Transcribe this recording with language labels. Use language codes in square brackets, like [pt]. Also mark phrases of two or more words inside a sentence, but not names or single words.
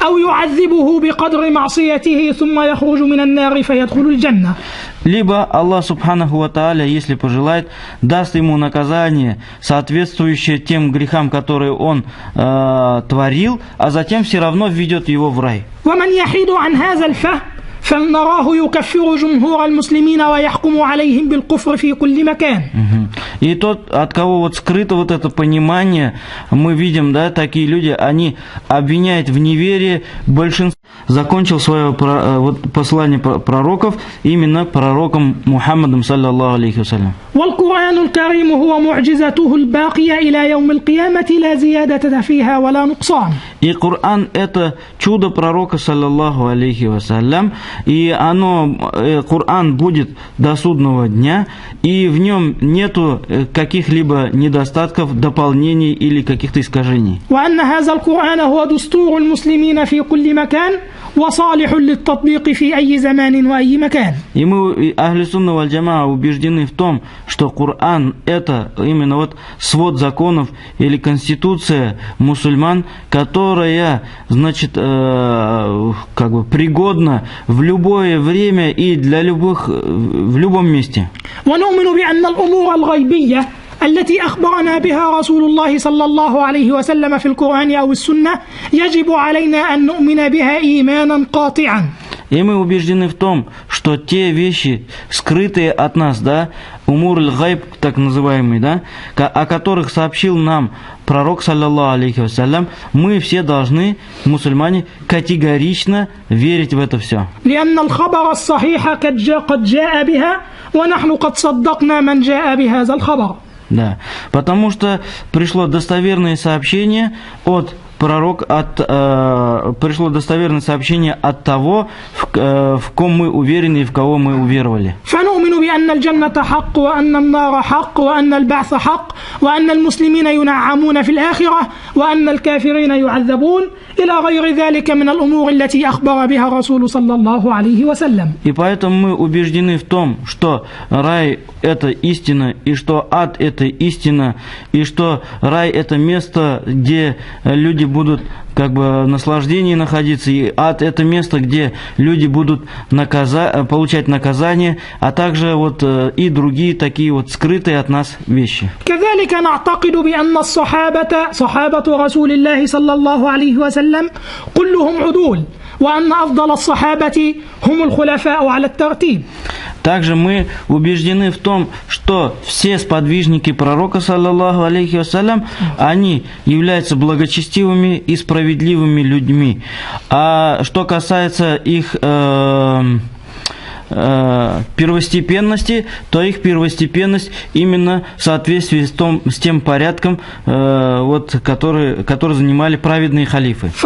[ru] Либо [ar] الله سبحانه وتعالى, [ru] если пожелает, даст ему наказание, соответствующее тем грехам, которые он творил, а затем все равно введет его в рай. [ar] فنراه يكفر جمهور المسلمين ويحكم عليهم بالكفر في كل مكان. [ru] И тот, от кого вот скрыто вот это понимание, мы видим, да, такие люди, они обвиняют в неверии большинство. Закончил свое вот послание пророков именно пророком Мухаммадом [ar] صلى الله عليه وسلم. والقرآن الكريم هو معجزته الباقية إلى يوم القيامة لا زيادة فيها ولا نقصان. [ru] И Коран это чудо пророка [ar] صلى الله عليه وسلم, [ru] и Коран будет до судного дня, и в нем нету каких-либо недостатков, дополнений или каких-то искажений. [ar] وأن هذا القرآن هو دستور المسلمين في كل مكان وصالح للتطبيق في أي زمان وأي مكان. [ru] И мы, Ахлю Сунна валь Джамаа, убеждены в том, что Коран – это именно вот свод законов или конституция мусульман, которая, значит, как бы пригодна в любое время и для любых, в любом месте. [ar] ونؤمن بأن الأمور الغيبية التي أخبرنا بها رسول الله صلى الله عليه وسلم في القرآن أو السنة يجب علينا أن نؤمن بها إيمانا قاطعا. [ru] И мы убеждены в том, что те вещи, скрытые от нас, да, [ar] أمور الغيب, [ru] так называемый, да, о которых сообщил нам пророк, [ar] صلى الله عليه وسلم, [ru] мы все должны, мусульмане, категорично верить в это все. [ar] لأن الخبر الصحيح قد جاء بها ونحن قد صدقنا من جاء بهذا الخبر. [ru] Да, потому что пришло достоверное сообщение от пророка, пришло достоверное сообщение от того, в ком мы уверены и в кого мы уверовали. [ar] فنؤمن بأن الجنة حق وأن النار حق وأن البعث حق وأن المسلمين ينعمون في الآخرة وأن الكافرين يعذبون إلى غير ذلك من الأمور التي أخبر بها الرسول صلى الله عليه وسلم. [ru] И поэтому мы убеждены в том, что рай – это истина, и что ад – это истина, и что рай – это место, где люди будут как бы в наслаждении находиться, и ад – это место, где люди будут получать наказание, а также вот и другие такие вот скрытые от нас вещи. [ar] كذلك نعتقد بأن صحابة رسول الله صلى الله عليه وسلم كلهم عدول وأن أفضل الصحابة هم الخلفاء على الترتيب. [ru] Также мы убеждены в том, что все сподвижники пророка, [ar] صلى الله عليه وسلم, [ru] они являются благочестивыми и справедливыми людьми. А что касается их первостепенности, то их первостепенность именно в соответствии с тем порядком, вот, который занимали праведные халифы.